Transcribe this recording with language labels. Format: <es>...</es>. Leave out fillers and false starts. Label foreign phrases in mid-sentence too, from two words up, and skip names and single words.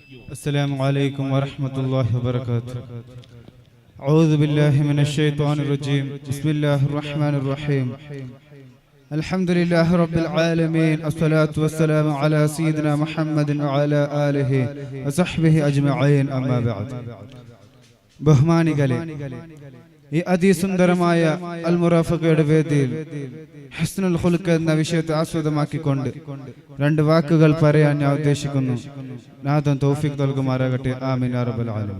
<ar>السلام عليكم ورحمة الله وبركاته. أعوذ بالله من الشيطان الرجيم. بسم الله الرحمن الرحيم. الحمد لله رب العالمين. الصلاة والسلام على سيدنا محمد وعلى آله وصحبه أجمعين. أما بعد.</ar> <ml>ബഹുമാനികളെ, ഈ അതിസുന്ദരമായ അൽ മുറാഫഖയുടെ വേദിയിൽ</ml> <ar>حسن الخلق</ar> <ml>എന്ന വിഷയത്തെ ആസ്പദമാക്കിക്കൊണ്ട് രണ്ട് വാക്കുകൾ പറയാൻ ഞാൻ ഉദ്ദേശിക്കുന്നു. നാഥൻ തൗഫീഖ് നൽകുമാറാകട്ടെ.</ml> <ar>آمين يا رب العالمين.</ar>